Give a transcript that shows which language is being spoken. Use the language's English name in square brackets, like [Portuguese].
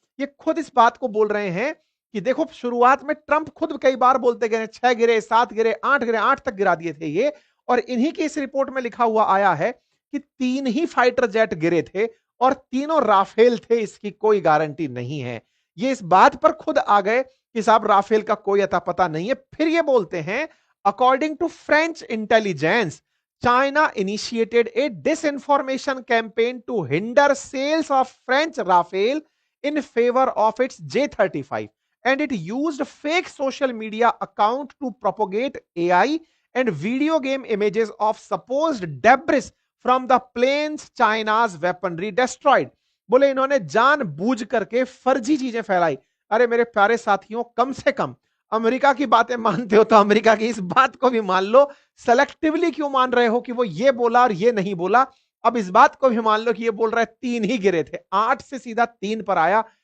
[Hindi] ये खुद इस बात को बोल रहे हैं कि देखो, शुरुआत में ट्रंप खुद कई बार बोलते गए, 6 गिरे, 7 गिरे, 8 गिरे, 8 तक गिरा दिए थे ये, और इन्हीं की इस रिपोर्ट में लिखा हुआ आया है कि 3 ही फाइटर जेट गिरे थे और तीनों राफेल थे, इसकी कोई गारंटी नहीं है। ये इस बात पर खुद आ गए कि साहब राफेल का कोई अता पता नहीं है। फिर ये बोलते हैं, [English] according to French intelligence, China initiated a disinformation campaign to hinder sales of French Rafale in favor of its J-35, and it used fake social media account to propagate AI and video game images of supposed debris from the planes China's weaponry destroyed। [Hindi] बोले इन्होंने जानबूझ करके फर्जी चीजें फैलाई। अरे मेरे प्यारे साथियों, कम से कम अमेरिका की बातें मानते हो तो अमेरिका की इस बात को भी मान लो। सेलेक्टिवली क्यों मान रहे हो कि वो ये बोला और ये नहीं बोला? अब इस बात को भी मान लो कि ये बोल रहा है 3 ही गिरे थे, 8 से सीधा 3 पर आया।